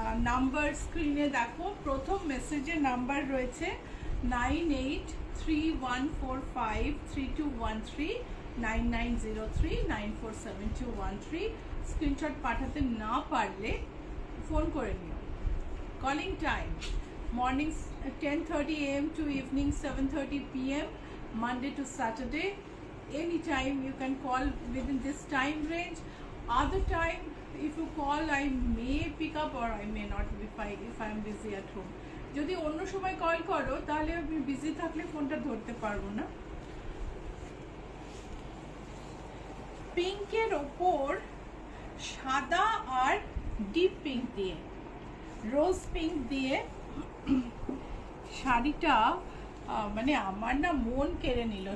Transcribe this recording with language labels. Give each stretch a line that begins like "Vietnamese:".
Bangla: Number স্ক্রিনে দেখো, প্রথম মেসেজে নাম্বার রয়েছে 9831453213, 9903947213। স্ক্রিনশট পাঠাতে না পারলে ফোন করে নিও।
English: Calling time morning 10:30 a.m. to evening 7:30 p.m. Monday to Saturday. Anytime you can call within this time range. Other time, if you call, I may pick up or I may not if I am busy at home.
Bangla: যদি অন্য সময় call করো তাহলে আমি busy থাকলে ফোনটা ধরতে পারবো না। পিঙ্কের ওপর সাদা আর ডিপ পিঙ্ক দিয়ে, রোজ পিঙ্ক দিয়ে শাড়িটা মানে আমার না মন কেড়ে নিল।